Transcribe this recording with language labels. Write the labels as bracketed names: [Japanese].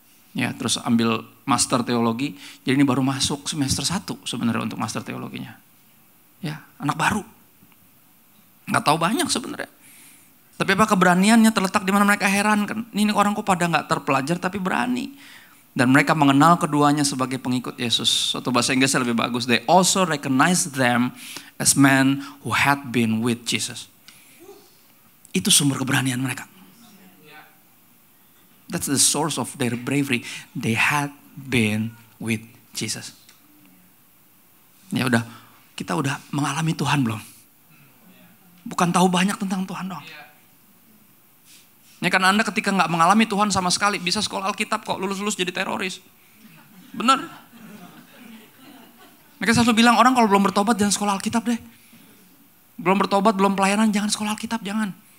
[Indonesian] Ya, terus ambil master teologi. Jadi ini baru masuk semester 1 sebenarnya untuk master teologinya. Ya, anak baru. Nggak tahu banyak sebenarnya. Tapi apa keberaniannya terletak di mana mereka heran kan. Ini orang kok pada nggak terpelajar tapi berani. Dan mereka mengenal keduanya sebagai pengikut Yesus. Suatu bahasa Inggrisnya lebih bagus. They also recognize them as men who had been with Jesus. Itu sumber keberanian mereka. [English] That's the source of their bravery. They had been with Jesus. [Indonesian] Ya udah, kita udah mengalami Tuhan belum? Bukan tahu banyak tentang Tuhan dong. Ya karena Anda ketika nggak mengalami Tuhan sama sekali, bisa sekolah Alkitab kok, lulus-lulus jadi teroris. Bener. Mereka selalu bilang orang kalau belum bertobat jangan sekolah Alkitab deh. Belum bertobat, belum pelayanan, jangan sekolah Alkitab, jangan.